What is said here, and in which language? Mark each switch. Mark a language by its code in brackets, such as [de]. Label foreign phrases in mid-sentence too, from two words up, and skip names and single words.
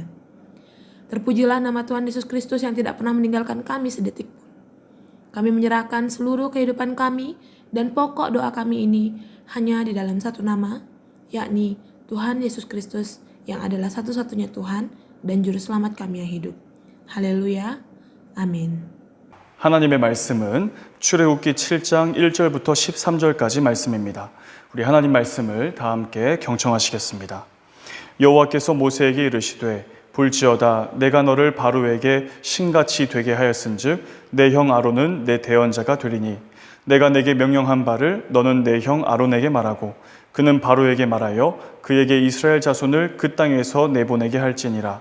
[id] Terpujilah nama Tuhan Yesus Kristus yang tidak pernah meninggalkan kami sedetik pun. Kami menyerahkan seluruh kehidupan kami dan pokok doa kami ini hanya di dalam satu nama, yakni Tuhan Yesus Kristus yang adalah satu-satunya Tuhan dan Juru Selamat kami yang hidup. [ko] 할렐루야. 아멘. 하나님의 말씀은 출애굽기 7장 1절부터 13절까지 말씀입니다. 우리 하나님 말씀을 다 함께 경청하시겠습니다. 여호와께서 모세에게 이르시되 볼지어다 내가 너를 바로에게 신같이 되게 하였은즉 내 형 아론은 내 대언자가 되리니 내가 내게 명령한 바를 너는 내 형 아론에게 말하고 그는 바로에게 말하여 그에게 이스라엘 자손을 그 땅에서 내보내게 할지니라.